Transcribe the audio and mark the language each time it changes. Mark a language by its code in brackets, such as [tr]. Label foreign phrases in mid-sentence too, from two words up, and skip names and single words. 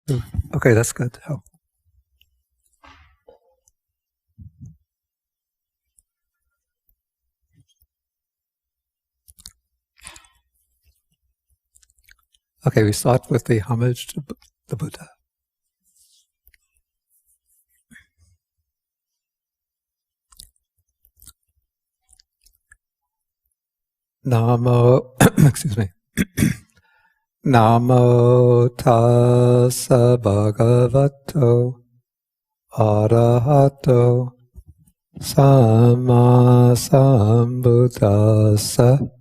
[en] Okay, that's good. Oh. Okay, we start with the homage to the Buddha. Namo, excuse me. [pi] Namo tassa bhagavato arahato samma sambuddhassa.